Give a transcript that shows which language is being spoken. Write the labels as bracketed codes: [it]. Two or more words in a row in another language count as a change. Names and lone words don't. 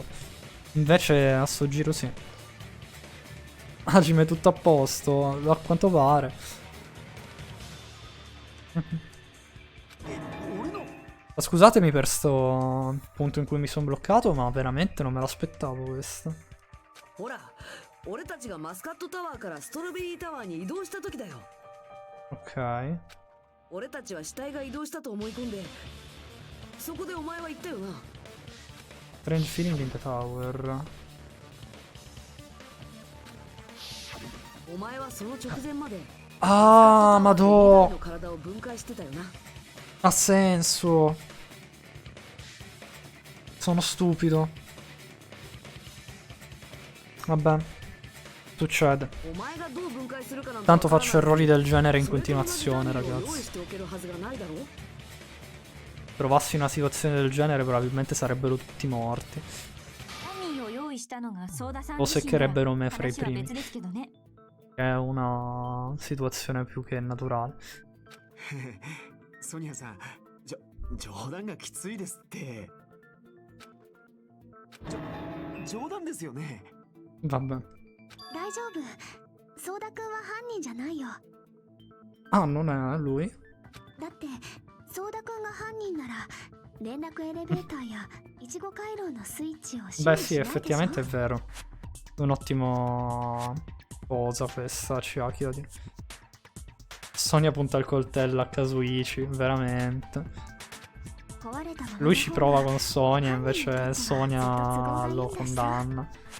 [it] Invece a sto giro sì. Hajime è tutto a posto, a quanto pare. Scusatemi per sto punto in cui mi sono bloccato, ma veramente non me l'aspettavo questo. Ok. [ja] 俺たちは死体が移動したと思い込んで、そこでお前は言ったよな。 [en] Strange feeling in the tower. [ja] お前はその直前まで [it] Ah, madò. Ha senso. Sono stupido. Vabbè. Succede. Tanto faccio errori del genere in continuazione, ragazzi. Trovassi una situazione del genere probabilmente sarebbero tutti morti. O seccherebbero me fra i primi. È una situazione più che naturale. [ja] Sonia-san, 冗談がきついですって。冗談ですよね。 [it] Vabbè. [ja] 大丈夫。ソーダくんは犯人じゃないよ。 [it] Ah, non è lui? [ja] だってソーダくんが犯人なら連絡エレベーターやいちご回廊のスイッチを [it] Beh sì, effettivamente è vero. Un ottimo cosa questa, Chiaki. Sonia punta il coltello a Kazuichi, veramente. Lui ci prova con Sonia, invece Sonia lo condanna.